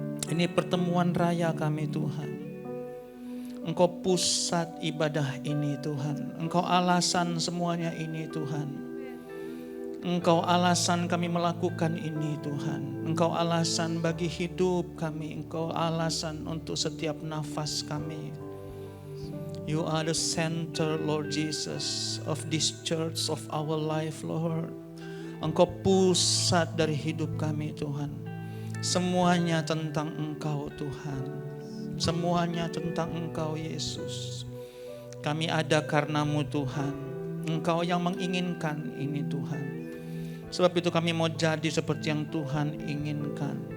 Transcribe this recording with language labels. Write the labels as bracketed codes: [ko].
[id] Ini pertemuan raya kami, Tuhan. Engkau pusat ibadah ini, Tuhan. Engkau alasan semuanya ini, Tuhan. Engkau alasan kami melakukan ini, Tuhan. Engkau alasan bagi hidup kami. Engkau alasan untuk setiap nafas kami. [en] You are the center, Lord Jesus, of this church, of our life, Lord. [id] Engkau pusat dari hidup kami, Tuhan. Semuanya tentang Engkau, Tuhan. Semuanya tentang Engkau, Yesus. Kami ada karena-Mu, Tuhan. Engkau yang menginginkan ini, Tuhan. Sebab itu kami mau jadi seperti yang Tuhan inginkan.